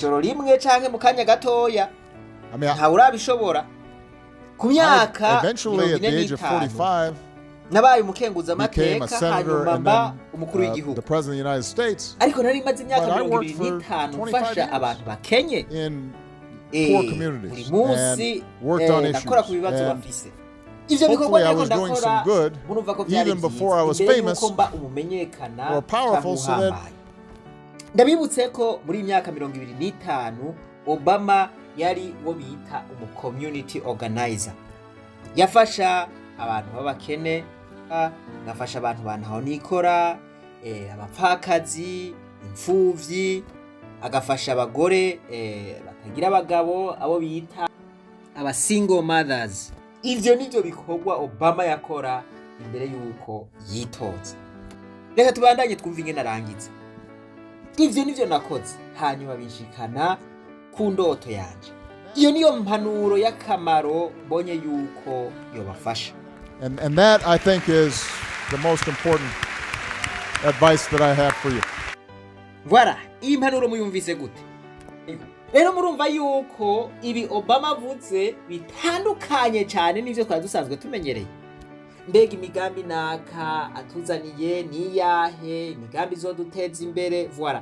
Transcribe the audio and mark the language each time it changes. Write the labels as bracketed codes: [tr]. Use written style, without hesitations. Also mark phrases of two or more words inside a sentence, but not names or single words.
[en] I mean, eventually at the age of 45, became a senator and then the president of the United States. But I worked for 25 years in poor communities and worked on issues. And hopefully I was doing some good even before I was famous or powerful, so that [rn] ndabibutse ko muri imyaka 25 Obama yari wo bita [en] community organizer. [rn] Yafasha abantu b'abakene, yafasha abantu bantaho nikora, abapfakazi, imfuvyi, agafasha abagore batagira abagabo, abo bita aba [en] single mothers. [rn] Ivyo nivyo bikorwa Obama yakora imbere yuko yitoza. Reka tubandanye twumva ingene arangitse. Ivyo nivyo nakoze, hanyuma binshikana ku ndoto yanje. Iyo niyo mpanuro y'akamaro mbonye yuko yobafasha. [en] And that I think is the most important advice that I have for you. [rn] Voilà, iyi mpanuro muyumvise gute? Rero murumva yuko ibi Obama avuze bitandukanye cyane n'ivyo twari dusanzwe tumenyereye. Mbega imigambi naka atuzaniye ni yahe, imigambi zo duteza imbere, voilà.